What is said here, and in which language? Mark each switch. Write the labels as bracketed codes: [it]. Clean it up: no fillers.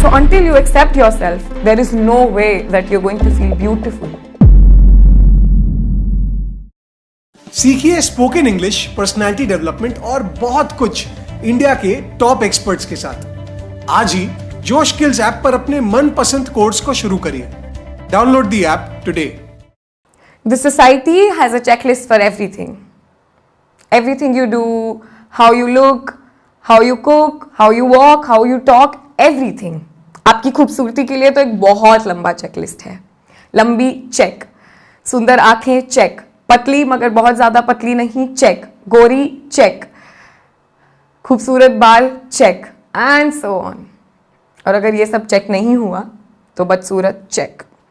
[en] So until you accept yourself there is no way that you are going to feel beautiful. [hi] सीखिए spoken English, personality development और बहुत कुछ India के top experts के साथ। आज ही जोश स्किल्स ऐप पर अपने मनपसंद कोर्स को शुरू करिए। [en] Download the app today. The society has a checklist for everything. Everything you do, how you look, how you cook, how you walk, how you talk, everything. [hi] आपकी खूबसूरती के लिए तो एक बहुत लंबा चेकलिस्ट है। लंबी चेक, सुंदर आंखें चेक, पतली मगर बहुत ज्यादा पतली नहीं चेक, गोरी चेक, खूबसूरत बाल चेक, [en] And so on. [hi] और अगर ये सब चेक नहीं हुआ तो बदसूरत चेक।